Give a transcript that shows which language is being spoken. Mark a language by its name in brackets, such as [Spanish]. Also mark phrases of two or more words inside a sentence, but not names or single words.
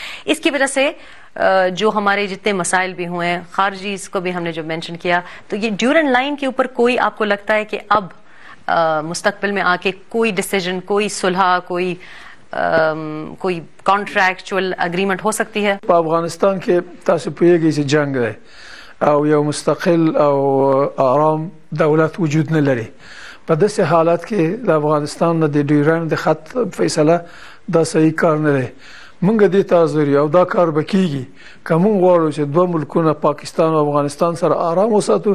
[Urdu] اس کی وجہ سے جو ہمارے جتنے مسائل بھی ہوئے ہیں, خارجی اس کو بھی ہم نے جو مینشن کیا, تو یہ ڈیورنٹ لائن کے اوپر کوئی آپ کو لگتا ہے کہ اب مستقبل میں آ کے کوئی ڈیسیجن, کوئی صلح, کوئی [English] contractual agreement [Urdu] ہو سکتی ہے؟ [Pashto] افغانستان کې تاسو پوهیږئ چې جنگ دی او یو مستقل او آرام دولت وجود نه لري. په داسې حالات کې د افغانستان د ډیورنډ د خط فیصله دا صحیح کار نه دی. مونږ دې ته حاضر یو, دا کار به کیږي که مونږ غواړو چې دوه ملکونه پاکستان او افغانستان سره آرام وساتو.